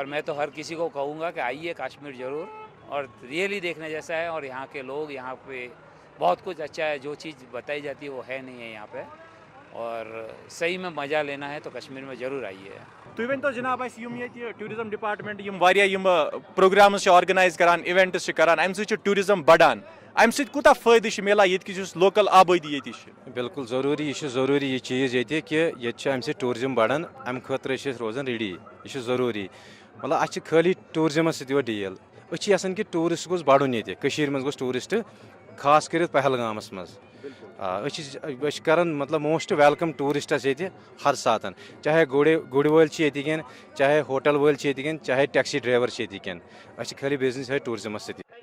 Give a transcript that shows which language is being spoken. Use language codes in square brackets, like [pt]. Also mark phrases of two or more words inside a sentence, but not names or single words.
[hi] और मैं तो हर किसी को कहूँगा कि आइए कश्मीर ज़रूर, और रियली देखने जैसा है। और यहाँ के लोग, यहाँ पे बहुत कुछ अच्छा है, जो चीज़ बताई जाती है वो है नहीं है यहाँ पे, और सही में मज़ा लेना है तो कश्मीर में ज़रूर आइए। [ks] तो इवन तो जनाब ये [en] tourism department programs organize [ks] करान, इवेंट्स करान, अमि सह टूरिज्म बढ़ान, अमि सह कूता फायदे मिलान ये लोकल आबादी ये? बिल्कुल ज़रूरी, ये ज़रूरी ये चीज़ ये कि ये अमि सह टूरिज्म बढ़ान, अमि खतर रोजान रेडी, ये ज़रूरी। मतलब अ खाली टूरिज्म सत डील, असान कि टूरिस्ट गोस बढ़ुन ये मज गोस टूरिस्ट, खास कर पहलगामस मज करान मतलब [en] most welcome tourists [ks] ये हर सातन, चाहे गुड़ वल ये, चाहे होटल वल ये, चाहे [en] taxi driver [ks] ये, खाली बिजनेस है टूरिज्म सत।